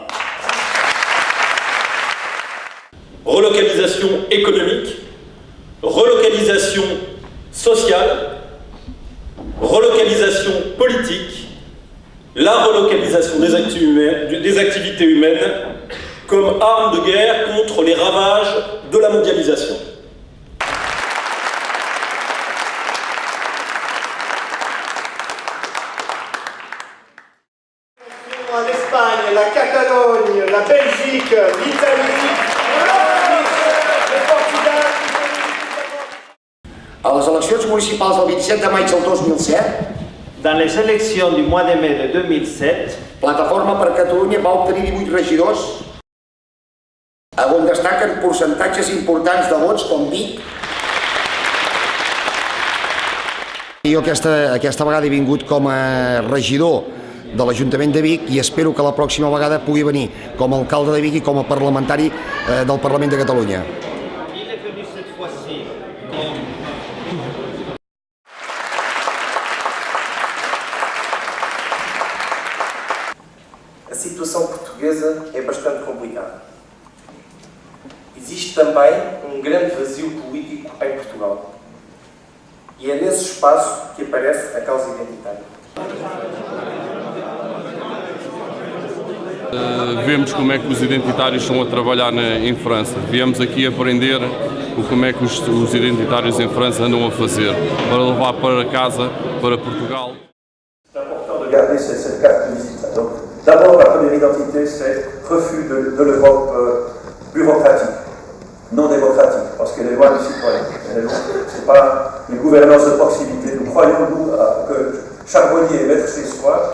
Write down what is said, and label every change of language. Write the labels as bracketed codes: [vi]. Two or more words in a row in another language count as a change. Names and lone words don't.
[fr] Relocalisation économique, relocalisation sociale, relocalisation politique, la relocalisation des activités humaines comme arme de guerre contre les ravages de la mondialisation. L'Espagne, la Catalogne, la Belgique, l'Italie, le Portugal... [ca] A les eleccions municipals del 27 de maig del 2007, [fr] dans les élections du mois de mai de 2007, [ca] Plataforma per Catalunya va obtenir 18 regidors, on destaquen percentatges importants de vots com Vic. Jo aquesta vegada he vingut com a regidor de l'Ajuntament de Vic i espero que la pròxima vegada pugui venir com a alcalde de Vic i com a parlamentari del Parlament de Catalunya. [pt] A situação portuguesa é bastante complicada. Existe também grande vazio político em Portugal. E é nesse espaço que aparece a causa identitária. Vemos como é que os identitários estão a trabalhar em França. Viemos aqui aprender como é que os identitários em França andam a fazer, para levar para casa, para Portugal. [fr] C'est important de garder cette caractéristique. Donc, d'abord, la première identité, c'est refus de l'Europe bureaucratique, non démocratique, parce qu'elle est loin du citoyen. Ce n'est pas une gouvernance de proximité. Nous croyons, nous, que charbonnier est maître chez soi.